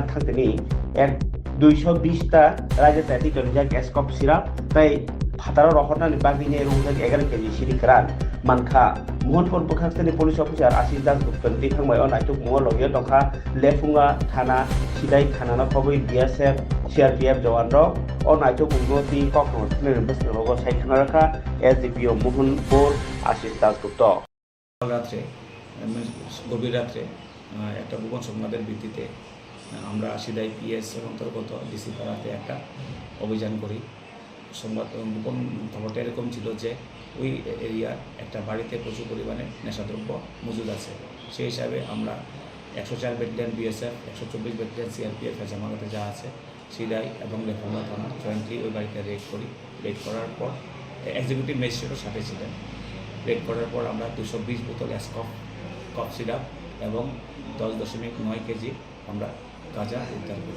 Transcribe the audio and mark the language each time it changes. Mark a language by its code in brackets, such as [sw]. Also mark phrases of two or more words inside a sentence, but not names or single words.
[trp] Thangtani at 220 ta Raja Tati Tonjak Escop Sirap Tai Pataro Rohona Bagine Rungak 11 kg Shiri Karan Manka Mohnpur Bukhastani [en] Police Officer [trp] Asis Das Gupta Dithangmai on Naituk Mo Logyo Tongkha Lefunga Thana Sidai Thana Khoboi BSF CRPF Jawan Rok o naituk ugnoti kokno tne besne rogo saikhanarka SDPO Mohnpur Asis Das Gupta [bn] রাত্রে গভীর রাত্রে একটা গোপন সংবাদের ভিত্তিতে আমরা সিদাই PS এর অন্তর্গত ডিসি পাড়াতে একটা অভিযান করি সংবাদ গোপন খবরটা এরকম ছিল যে ওই এরিয়া একটা বাড়িতে প্রচুর পরিমাণে নেশাদ্রব্য মজুদ আছে সেই হিসাবে আমরা 104 ব্যাটালিয়ন BSF 124 ব্যাটালিয়ন CRPF জামাগাতে যা আছে সিদাই এবং লেফুঙ্গা থানা জয়েন্টলি ওই বাড়িতে রেড করি রেড করার পর এক্সিকিউটিভ ম্যাজিস্ট্রেটও সাথে ছিলেন রেড করার পর আমরা 220 বোতল কফ সিরাপ এবং 10.9 কেজি আমরা গাঁজা উদ্ধার করি